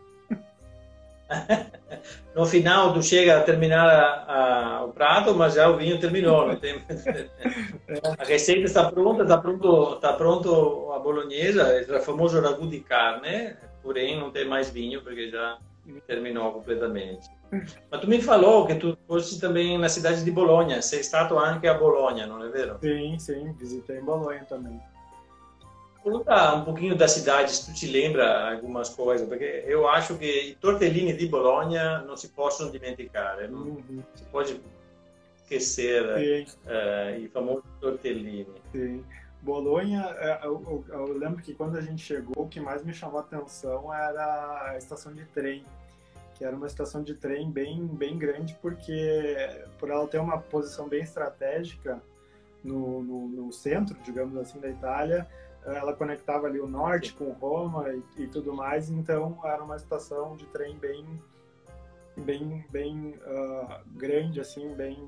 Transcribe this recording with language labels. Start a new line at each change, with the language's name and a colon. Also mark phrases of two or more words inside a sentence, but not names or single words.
Portuguese: No final, tu chega a terminar o prato, mas já o vinho terminou. Não tem... A receita está pronto a bolonhesa, é o famoso ragu de carne, porém não tem mais vinho porque já terminou completamente. Mas tu me falou que tu foste também na cidade de Bolonha,
Italian: sei stato anche a Bologna,
Portuguese: não é vero? Sim, sim, visitei Bolonha também. Conta um pouquinho da cidade, se tu te lembra algumas coisas, porque eu acho que
Italian: i tortellini di Bologna
Portuguese: não se possam dimenticar, não Uhum. se pode esquecer Sim,
Italian: i famosi tortellini.
Portuguese: sim. Bolonha, eu lembro que quando a gente chegou, o que mais me chamou a atenção era a estação de trem, que era uma estação de trem bem grande, porque por ela ter uma posição bem estratégica no centro, digamos assim, da Itália, ela conectava ali o norte com Roma e tudo mais, então era uma estação de trem bem grande, assim, bem